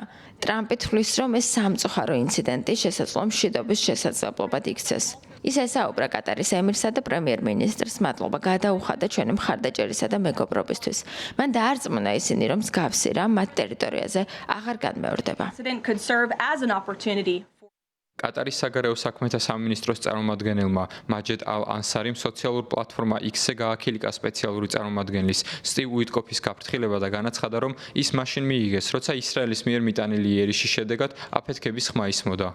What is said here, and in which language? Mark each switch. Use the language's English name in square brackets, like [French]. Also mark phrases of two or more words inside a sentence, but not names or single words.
[Georgian] ტრამპი თვლის, რომ ეს სამწუხარო ინციდენტი შესაძლო მშვიდობის შესაძლებლობად იქცეს. ის ესაუბრა კატარის ემირსა და პრემიერ-მინისტრს მადლობა გადაუხადა ჩვენი მხარდაჭერისა და მეგობრობისთვის. მან დაარწმუნა ისინი, რომ მსგავსი რამ მათ ტერიტორიაზე აღარ განმეორდება. [English] incident could serve as an opportunity. [Georgian] კატარის საგარეო საქმეთა სამინისტროს წარმომადგენელმა მაჯედ ალ-ანსარიმ სოციალურ პლატფორმა X-ზე გააქილიკა სპეციალური წარმომადგენლის სტივ უიტკოფის გაფრთხილება და განაცხადა, რომ ის მაშინ მიიგეს, როცა ისრაელის მიერ მიტანილი იერიშის შედეგად აფეთქების ხმა ისმოდა.